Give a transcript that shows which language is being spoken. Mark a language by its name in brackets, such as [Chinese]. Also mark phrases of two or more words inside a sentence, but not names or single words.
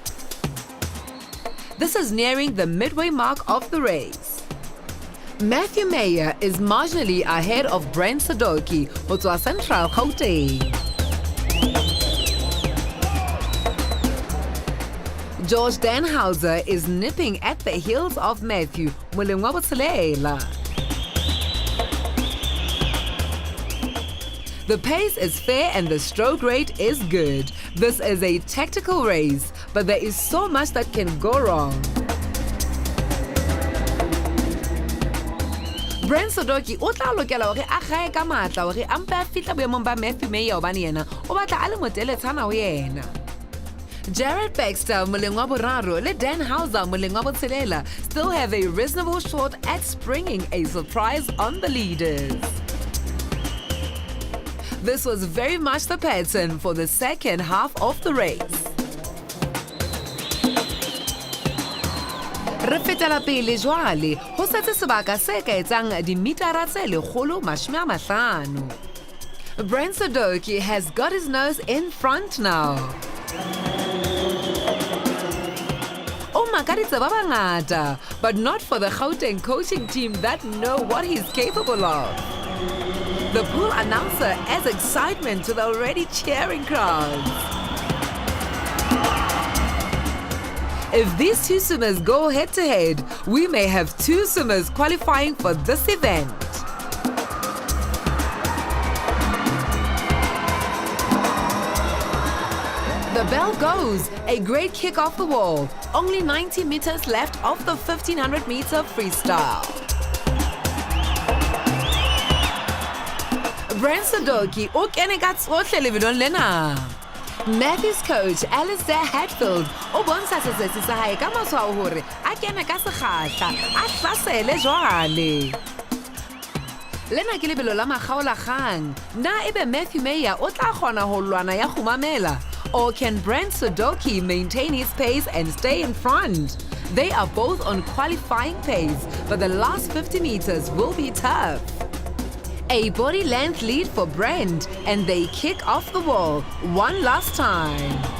[English] This is nearing the midway mark of the race. Matthew Meyer is marginally ahead of Brent Sadoki, [Southern Sotho] ho tswa [English] Central Gauteng. Josh Danhauser is nipping at the heels of Matthew [Southern Sotho] moleng wa botshelela. [English] The pace is fair and the stroke rate is good. This is a tactical race, but there is so much that can go wrong. [Southern Sotho] Brent Sadoki o tla lokela hore a gae ka matla hore a mpa fitla boemong ba Matthew Meyer hobane yena o batla a le moteletsana ho yena. [English] Jared Baxter [Southern Sotho] moleng wa boraro le Danhauser moleng wa botshelela [English] still have a reasonable shot at springing a surprise on the leaders. This was very much the pattern for the second half of the race. [Southern Sotho] Re fetela pele jwale ho setse sebaka se ka etsang dimitara tse 150. [English] Brent Sadoki has got his nose in front now. [Southern Sotho] swimmer ka ditseba ba ngata, [English] but not for the Gauteng coaching team that know what he's capable of. The pool announcer adds excitement to the already cheering crowds. If these two swimmers go head-to-head, we may have two swimmers qualifying for this event. The bell goes, a great kick off the wall. Only 90 meters left of the 1500-meter freestyle. [Southern Sotho] Brent Sadoki o kene ka tsohle lebelong lena. Matthew's coach, Alistair Hatfield, o bontsha setsetsi sa hae ka matshwao hore a kene ka sekgahla, a hlasele jwale. Lena ke lebelo la makgaolakgang. Na ebe Matthew Meyer o tla kgona ho lwana ya khumamela? [English] Or can Brent Sadoki maintain his pace and stay in front? They are both on qualifying pace, but the last 50 meters will be tough. A body length lead for Brent, and they kick off the wall one last time.